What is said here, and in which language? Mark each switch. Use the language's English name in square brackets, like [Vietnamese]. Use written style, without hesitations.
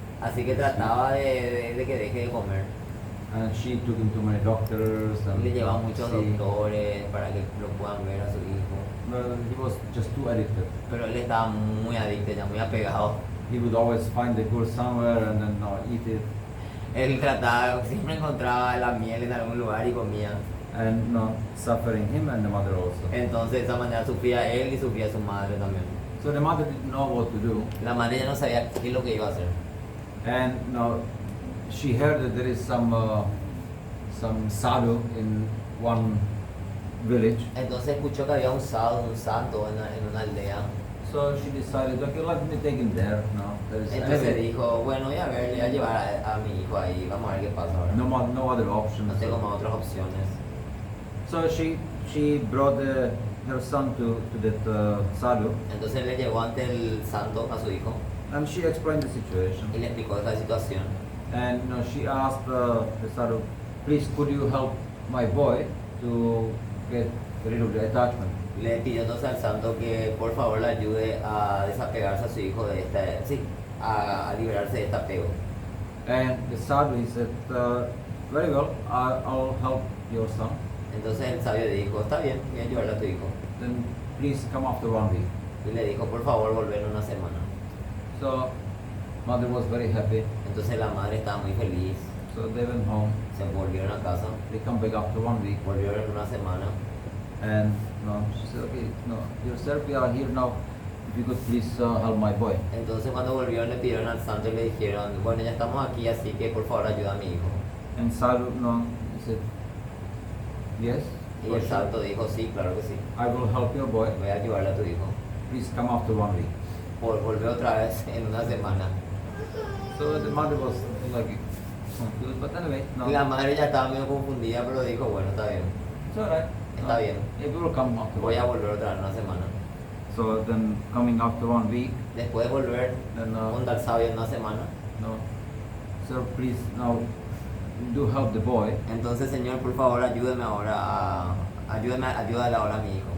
[Spanish] Así que trataba de que deje de comer. [English] And she took him to many doctors [Spanish] Y [English] and [Spanish] le llevaba a muchos [English] see. [Spanish] doctores para que lo puedan ver a su hijo. [English] Well, he was just too addicted. [Spanish] Pero él estaba muy adicto, ya muy apegado. [English] He would always find the gur somewhere and then eat it, [Spanish] Él trataba, siempre encontraba la miel en algún lugar y comía. [English] and suffering him and the mother also. [Spanish] Entonces de esa manera sufría él y sufría su madre también. [English] So the mother didn't know what to do, [Spanish] La madre ya no sabía qué es lo que iba a hacer. [English] and she heard that there is some sadhu in one village. [Spanish] Entonces escuchó que había un santo en una aldea. [English] So she decided, okay, let me take him there. [Spanish] Entonces dijo, bueno, voy a ver, le voy a llevar a mi hijo ahí, vamos a ver qué pasa ahora. [English] no other options. [Spanish] No tengo más otras opciones. [English] So she brought her son to that sadhu, [Spanish] Entonces le llevó ante el santo a su hijo [English] and she explained the [Spanish] y [English] situation. [Spanish] le explicó esta situación. [English] And she asked the sadhu, please could you help my boy to get rid of the attachment? [Spanish] Le pidió entonces al santo que por favor le ayude a desapegarse a su hijo de a liberarse de este apego. [English] And the sadhu, he said, very well, I'll help your son. [Spanish] Entonces el sabio dijo, está bien, voy a ayudarle a tu hijo. [English] Then please come after 1 week. [Spanish] Y le dijo, por favor, volver en una semana. [English] So mother was very happy. [Spanish] Entonces la madre estaba muy feliz, [English] So they went home. [Spanish] se volvieron a casa, [English] They come back after 1 week. [Spanish] volvieron en una semana. [English] And she said, okay, yourself, we are here now. If you could please help my boy. [Spanish] Entonces cuando volvieron le pidieron al santo y le dijeron, bueno, ya estamos aquí, así que por favor ayuda a mi hijo. [English] And sadhu, he said, yes. [Spanish] Y [English] for [Spanish] el [English] sure. [Spanish] santo dijo, sí, claro que sí, [English] I will help your boy. [Spanish] voy a ayudarle a tu hijo. [English] Please come after 1 week. [Spanish] Volvió otra vez en una semana. [English] So the mother was like confused, but anyway, [Spanish] Y la madre ya estaba medio confundida, pero dijo, bueno, está bien, [English] it's alright. [Spanish] está bien, [English] Yeah, we will come after [Spanish] voy a [English] 1 week. [Spanish] volver otra vez en una semana. [English] So then coming after 1 week, [Spanish] Después de volver [English] then [Spanish] junto al sabio en una semana, [English] Sir, please now do help the boy [Spanish] Entonces, Señor, por favor, ayúdame ayúdale ahora a mi hijo,